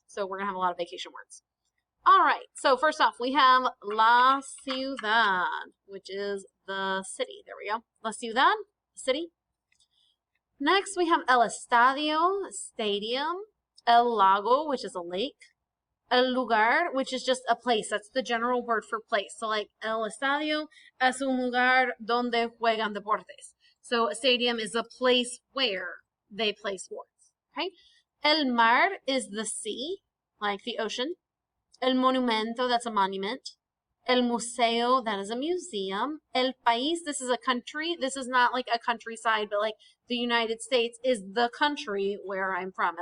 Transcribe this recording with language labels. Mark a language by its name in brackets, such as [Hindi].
[English] So we're going to have a lot of vacation words. All right, so first off, we have la ciudad, which is the city. There we go. La ciudad, city. Next, we have el estadio, stadium. El lago, which is a lake. El lugar, which is just a place. That's the general word for place. So like [Spanish] el estadio es un lugar donde juegan deportes. [English] So a stadium is a place where they play sports. Okay. El mar is the sea, like the ocean. El monumento, that's a monument. El museo, that is a museum. El país, this is a country. This is not like a countryside, but like the United States is the country where I'm from.